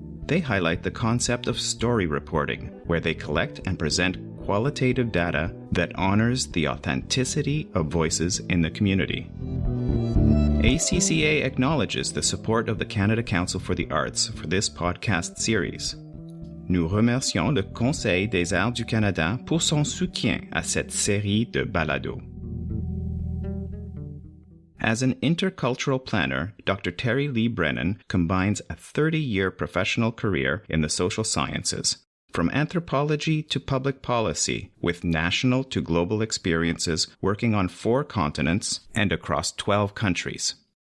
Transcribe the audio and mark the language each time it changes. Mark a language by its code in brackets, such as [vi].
[en] They highlight the concept of story reporting, where they collect and present qualitative data that honors the authenticity of voices in the community. ACCA acknowledges the support of the Canada Council for the Arts for this podcast series. [fr] Nous remercions le Conseil des Arts du Canada pour son soutien à cette série de balados. [en] As an intercultural planner, Dr. Terri-Lynn Brennan combines a 30-year professional career in the social sciences, from anthropology to public policy, with national to global experiences working on 4 continents and across 12 countries.